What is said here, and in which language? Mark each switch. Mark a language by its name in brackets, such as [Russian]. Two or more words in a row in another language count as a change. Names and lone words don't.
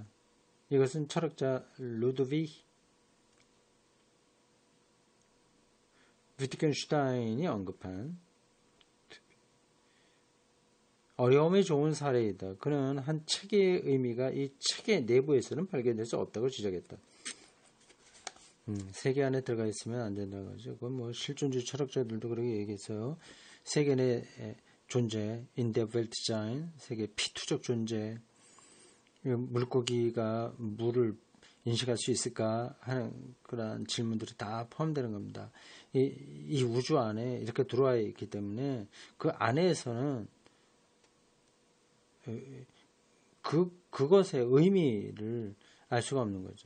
[Korean] 이것은 철학자 루드비히 위트겐슈타인이 언급한 어려움이 좋은 사례이다. 그는 한 책의 의미가 이 책의 내부에서는 발견될 수 없다고 지적했다. 세계 안에 들어가 있으면 안 된다고 하죠. 그건 뭐 실존주의 철학자들도 그렇게 얘기했어요. 세계 내 존재, [German] in der Weltsein, [Korean] 세계 피투적 존재, 물고기가 물을 인식할 수 있을까 하는 그런 질문들이 다 포함되는 겁니다. 이 우주 안에 이렇게 들어와 있기 때문에 그 안에서는 그것의 의미를 알 수가 없는 거죠.